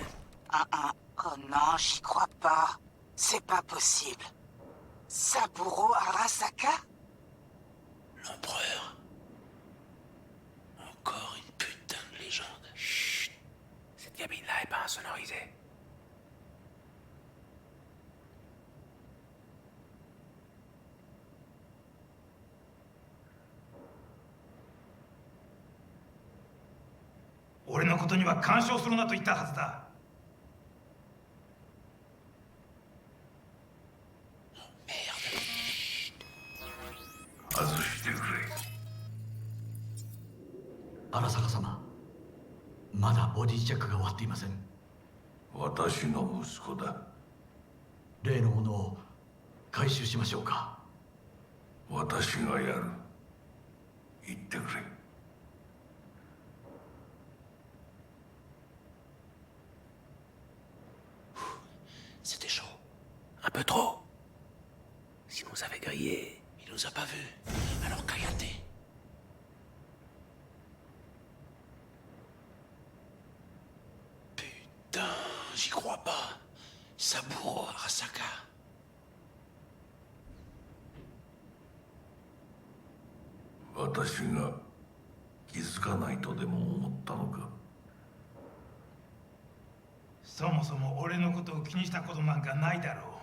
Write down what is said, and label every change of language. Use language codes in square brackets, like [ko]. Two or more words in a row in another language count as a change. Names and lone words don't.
[fr] Oh non, j'y crois pas. C'est pas possible. Saburo Arasaka? L'empereur. Encore une putain de légende. Chut. Cette cabine-là est pas insonorisée. [ja] 俺のことには干渉するなと言ったはずだ。外してくれ。荒坂様、まだボディチェックが終わっていません。私の息子だ。例のものを回収しましょうか。私がやる。言ってくれ。 [fr] C'était chaud. Un peu trop. S'il nous avait grillé, il nous a pas vus. Alors cállate. Putain, j'y crois pas. Saburo Arasaka. [ja] Watashiが気づかないとでも思ったのか。そもそも俺のことを気にしたことなんかないだろう。